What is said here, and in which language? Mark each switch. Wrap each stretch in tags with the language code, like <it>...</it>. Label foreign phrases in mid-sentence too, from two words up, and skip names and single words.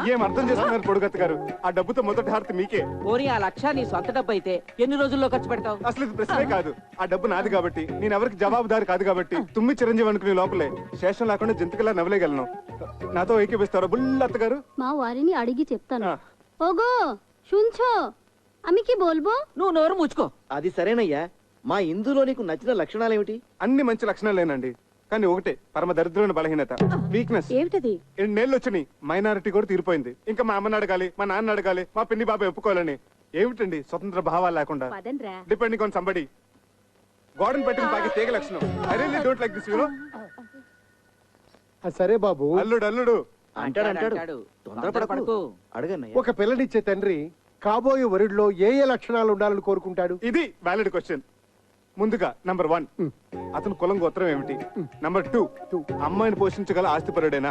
<te>ఏం అర్థం చేసుకున్నారు పొడుగత్త గారు? ఆ డబ్బుతో మొదటి హారతి మీకే. పోనీ ఆ లక్ష నీ సొంత డబ్బు అయితే ఎన్ని రోజుల్లో ఖర్చు పెడతావు? అసలు ఇది ప్రశ్నే కాదు. ఆ డబ్బు నాది కాబట్టి, నేను ఎవరికి జవాబుదారి కాదు కాబట్టి, తుమ్మి చిరంజీవి అనుకునే లోపలే శేషం లేకుండా జంతికలా నవ్వలేగలను. నాతో ఏకీపిస్తారా బుల్లత్త గారు? మా వారిని అడిగి చెప్తాను. ఓగో</te> <bn>শুনছো আমি কি বলবো?</bn> <te>నువ్వు నోరు ముచ్చుకో. అది సరేనయ్యా, మా ఇందులో నీకు నచ్చిన లక్షణాలేమిటి? అన్ని మంచి లక్షణాలేనండి, కానీ ఒకటే పరమ దరిద్రమైన బలహీనత, వీక్నెస్. ఏమిటది? 2 నెలలు వచ్చినాయి, మైనారిటీ కూడా తీరిపోయింది. ఇంకా మా అమ్మని అడగాలి, మా నాన్న అడగాలి, మా పిన్ని బాబాయ్ ఒప్పుకోవాలని. ఏమిటండి స్వతంత్ర భావాలు లేకుండా?</te> <en>depending on somebody.</en> <te>గోడను పెట్టిన తాగి తీగ లక్షణం.</te> <en>I really don't like this, you know.</en> <te>సరే బాబు. అల్లుడు అంటాడు. తొందరపడకు. అడగన్నయ్య. ఒక పిల్లనిచ్చే తండ్రి కాబోయే వరుడిలో ఏ ఏ లక్షణాలు ఉండాలని కోరుకుంటాడు? ఇది</te> <en>valid question.</en> <te>ముందుగా నంబర్ 1, అతను కులం గోత్రం ఏమిటి? నంబర్ 2, అమ్మాయిని పోషించగల ఆస్తిపరుడేనా?</te>